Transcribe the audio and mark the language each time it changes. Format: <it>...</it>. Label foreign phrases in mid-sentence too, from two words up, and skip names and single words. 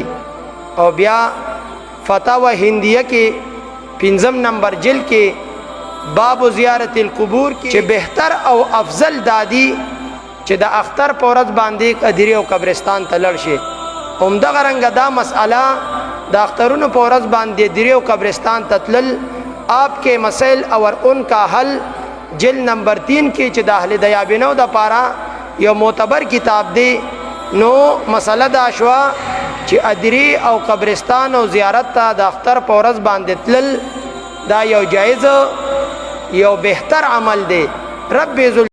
<ps>او بیا فتاوی هندیه کې 5 نمبر جلد کې باب زیارت القبور کې چې بهتر او افضل دادی چې د اختر په ورځ باندې ادری او قبرستان ته لاړ شي. همدغه رنګه دا مسئله د اخترونو په ورځ باندې ادری او قبرستان ته تلل آپ کے مسائل اور ان کا حل جلد نمبر 3 کې چې د اهل دیابنو دپاره یو معتبر کتاب دی. نو مسئله دا شوه چې ادری او قبرستان او زیارت ته د اختر په ورځ باندې تلل دا یو جایز یو بهتر عمل دی. رب</ps>